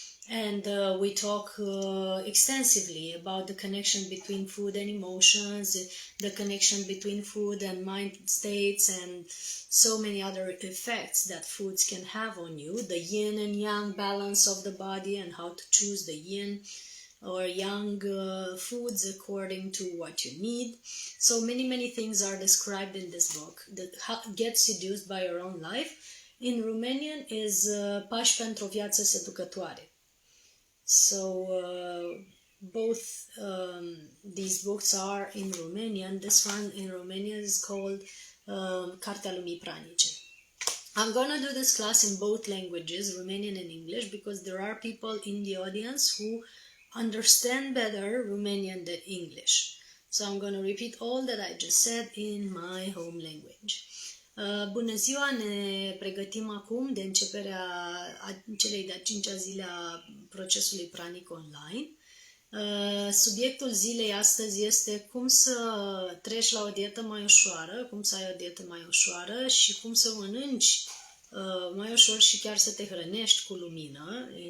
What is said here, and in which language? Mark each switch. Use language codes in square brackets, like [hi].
[en] And we talk extensively about the connection between food and emotions, the connection between food and mind states, and so many other effects that foods can have on you. The yin and yang balance of the body and how to choose the yin or yang foods according to what you need. So many things are described in this book. Get Seduced by Your Own Life in Romanian is Pași pentru o viață seducătoare. So both these books are in Romanian. This one in Romanian is called Cartea lumii pranice. I'm gonna do this class in both languages, Romanian and English, because there are people in the audience who understand better Romanian than English. So I'm going to repeat all that I just said in my home language. [ro] Bună ziua, ne pregătim acum de începerea celei de-a 5-a zile a procesului Pranic Online. Subiectul zilei astăzi este cum să treci la o dietă mai ușoară, cum să ai o dietă mai ușoară și cum să mănânci mai ușor și chiar să te hrănești cu lumină.